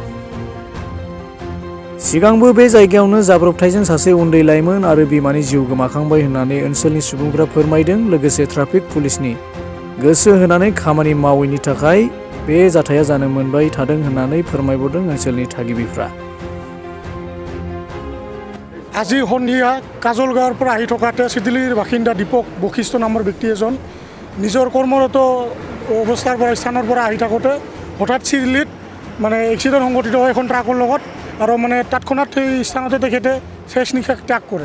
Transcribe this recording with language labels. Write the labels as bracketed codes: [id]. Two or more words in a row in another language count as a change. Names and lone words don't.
[brx] सिगांबो बे जायगायावनो जाब्रबथायजों सासे उन्दै लाइमोन आरो बिमानि जिउ गोमाखांबाय होननानै ओनसोलनि सुबुंफ्रा फोरमायदों। लोगोसे [en] traffic policeनि [brx] गोसो होनानै खामानि मावैनि थाखाय बे जाथाया जानो मोनबाय थादों होननानै फोरमायबावदों ओनसोलनि थागिबिफ्रा। [as] আজি সন্ধিয়া কাজলগাঁৱৰ পৰা আহি থকাতে চিডলিৰ বাসিন্দা দীপক বশিষ্ঠ নামৰ ব্যক্তি এজন নিজৰ কৰ্মৰত অৱস্থাৰ পৰা স্থানৰ পৰা আহি থাকোঁতে হঠাৎ চিডলিত এক্সিডেণ্ট সংঘটিত হয় এখন ট্ৰাকৰ লগত আৰু তৎক্ষণাৎ সেই স্থানতে তেখেতে শেষ নিশ্বাস ত্যাগ কৰে।